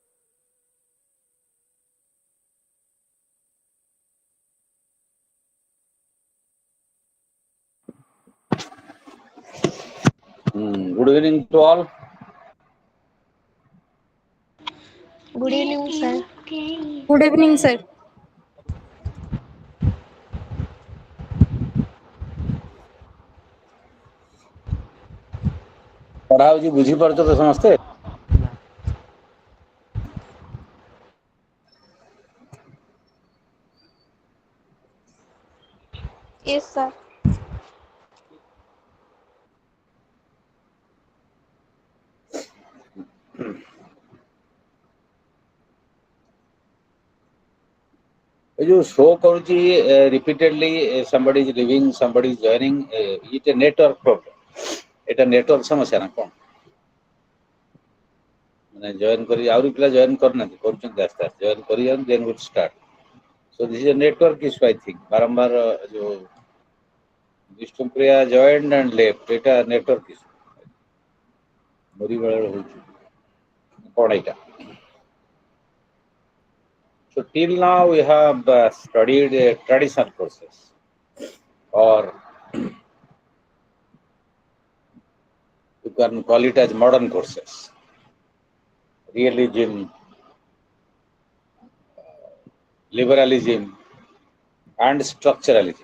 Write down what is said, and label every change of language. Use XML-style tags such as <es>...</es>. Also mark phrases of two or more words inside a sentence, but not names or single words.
<en>Good evening to all. Good evening, sir. Good evening, sir.</en> <or>ପଢା ହଉଛି ବୁଝିପାରୁଛ ତ ସମସ୍ତେ?</or> <en>Yes, sir.</en> <or>ଏ ଯୋଉ ଶୋ କରୁଛି ରିପିଟେଡଲି</or> <en>somebody is leaving, somebody is joining, it a network problem. ଏଇଟା ନେଟୱାର୍କ ସମସ୍ୟା ନା କଣ? ମାନେ ଜଏନ୍ କରି ଆହୁରି ପିଲା ଜଏନ୍ କରିନାହାନ୍ତି, କରୁଛନ୍ତି ଆସ୍ତେ ଆସ୍ତେ ଜଏନ୍ କରିଯାନ୍ତି then would start. So this is a network issue I think.</en> <or>ବାରମ୍ବାର ଯୋଉ ବିଷ୍ଣୁପ୍ରିୟା</or> <en>joined and left,</en> <or>ଏଇଟା ନେଟୱାର୍କ issue. ମୋରି ବେଳରେ ହଉଛି କଣ ଏଇଟା?</or> <en>So till now we have studied traditional courses, or you can call it as modern courses. Realism, liberalism, and structuralism.</en>